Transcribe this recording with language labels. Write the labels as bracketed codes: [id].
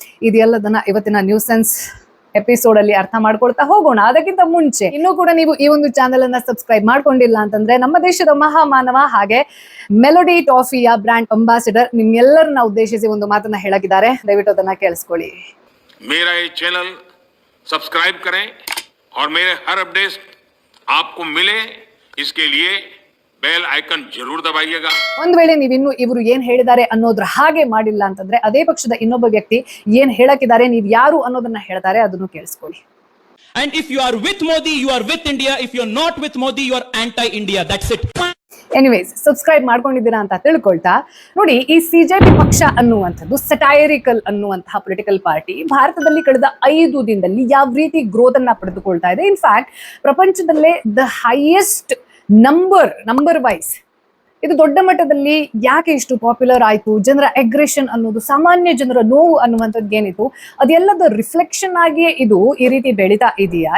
[kn] ಇದೆಲ್ಲದನ್ನ ಇವತ್ತಿನ news sense episode ಅಲ್ಲಿ ಅರ್ಥ ಮಾಡ್ಕೊಳ್ತಾ ಹೋಗೋಣ. ಅದಕ್ಕಿಂತ ಮುಂಚೆ ಇನ್ನೂ ಕೂಡ ನೀವು ಈ ಒಂದು ಚಾನೆಲ್ ಅನ್ನ ಸಬ್ಸ್ಕ್ರೈಬ್ ಮಾಡ್ಕೊಂಡಿಲ್ಲ ಅಂತಂದ್ರೆ, ನಮ್ಮ ದೇಶದ ಮಹಾಮಾನವ ಹಾಗೆ ಮೆಲೋಡಿ ಟಾಫಿಯ ಬ್ರಾಂಡ್ ಅಂಬಾಸಿಡರ್ ನಿಮ್ಗೆಲ್ಲರನ್ನ ಉದ್ದೇಶಿಸಿ ಒಂದು ಮಾತನ್ನ ಹೇಳಕಿದ್ದಾರೆ. ದಯವಿಟ್ಟು ಅದನ್ನ ಕೇಳಿಸ್ಕೊಳ್ಳಿ. [hi] मेरा ये चैनल सब्सक्राइब करें और मेरे हर अपडेट आपको मिले, इसके लिए बेल आइकन जरूर दबाइएगा. [kn] ಒಂದ್ ವೇಳೆ ನೀವಿನ್ನು ಇವರು ಏನ್ ಹೇಳಿದ್ದಾರೆ ಅನ್ನೋದ್ರ ಹಾಗೆ ಮಾಡಿಲ್ಲ ಅಂತಂದ್ರೆ, ಅದೇ ಪಕ್ಷದ ಇನ್ನೊಬ್ಬ ವ್ಯಕ್ತಿ ಏನ್ ಹೇಳಕಿದ್ದಾರೆ, ನೀವ್ ಯಾರು ಅನ್ನೋದನ್ನ ಹೇಳ್ತಾರೆ, ಅದನ್ನು ಕೇಳಿಸ್ಕೊಳ್ಳಿ. [en] And if you are with Modi, you are with India. If you are not with Modi, you are anti-India. That's it. [kn] Anyways, subscribe ಮಾಡ್ಕೊಂಡಿದ್ದೀರಾ ಅಂತ ತಿಳ್ಕೊಳ್ತಾ ನೋಡಿ, ಈ CJP ಪಕ್ಷ ಅನ್ನುವಂಥದ್ದು ಸಟೈರಿಕಲ್ ಅನ್ನುವಂತಹ ಪೊಲಿಟಿಕಲ್ ಪಾರ್ಟಿ ಭಾರತದಲ್ಲಿ ಕಳೆದ 5 ದಿನದಲ್ಲಿ ಯಾವ ರೀತಿ ಗ್ರೋತ್ ಅನ್ನ ಪಡೆದುಕೊಳ್ತಾ ಇದೆ. ಇನ್ಫ್ಯಾಕ್ಟ್ ಪ್ರಪಂಚದಲ್ಲೇ ದ ಹೈಯೆಸ್ಟ್ ನಂಬರ್ ವೈಸ್ ಇದು ದೊಡ್ಡ ಮಟ್ಟದಲ್ಲಿ ಯಾಕೆ ಇಷ್ಟು ಪಾಪ್ಯುಲರ್ ಆಯ್ತು, ಜನರ ಅಗ್ರೆಷನ್ ಅನ್ನೋದು, ಸಾಮಾನ್ಯ ಜನರ ನೋವು ಅನ್ನುವಂಥದ್ದು ಏನಿತ್ತು ಅದೆಲ್ಲದ ರಿಫ್ಲೆಕ್ಷನ್ ಆಗಿಯೇ ಇದು ಈ ರೀತಿ ಬೆಳೀತಾ ಇದೆಯಾ?